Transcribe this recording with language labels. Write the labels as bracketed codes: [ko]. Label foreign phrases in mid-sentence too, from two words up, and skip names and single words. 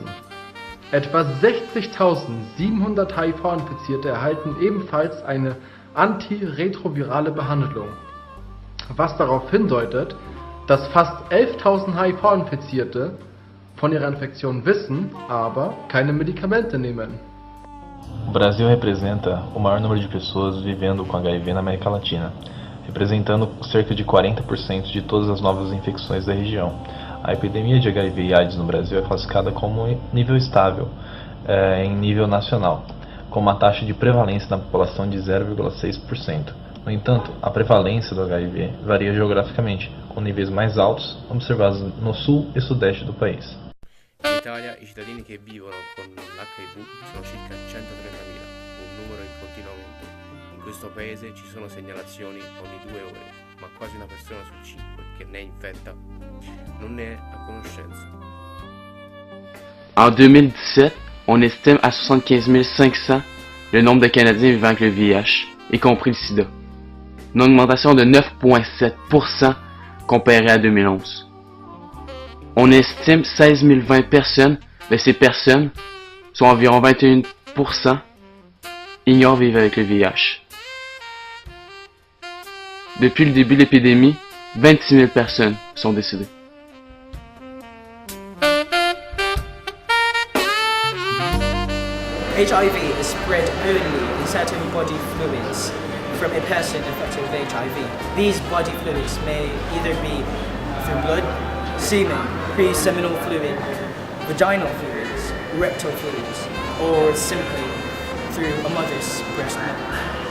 [de] Etwa 60.700 HIV-Infizierte erhalten ebenfalls eine antiretrovirale Behandlung, was darauf hindeutet, dass fast 11.000 HIV-Infizierte von ihrer Infektion wissen, aber keine Medikamente nehmen. [pt] O Brasil representa o maior número de pessoas vivendo com HIV na América Latina, representando cerca de 40% de todas as novas infecções da região. A epidemia de HIV e AIDS no Brasil é classificada como nível estável em nível nacional, com uma taxa de prevalência na população de 0,6%. No entanto, a prevalência do HIV varia geograficamente, com níveis mais altos observados no sul e sudeste do país. [it] In Italia i cittadini che vivono con l'HIV sono circa 130.000, un numero in continuo aumento. In questo paese ci sono segnalazioni ogni 2 ore, ma quasi una persona su 5 che ne è infetta non ne è a conoscenza. [fr] En 2017, on estime à 75 500 le nombre de Canadiens vivant avec le VIH, y compris le sida. une augmentation de 9,7% comparé à 2011. On estime 16 020 personnes, mais ces personnes, soit environ 21%, ignorent vivre avec le VIH. Depuis le début de l'épidémie, 26 000 personnes sont décédées. [en] HIV is spread only in certain body fluids from a person infected with HIV. These body fluids may either be through blood, semen, pre-seminal fluid, vaginal fluids, rectal fluids, or simply through a mother's breast milk.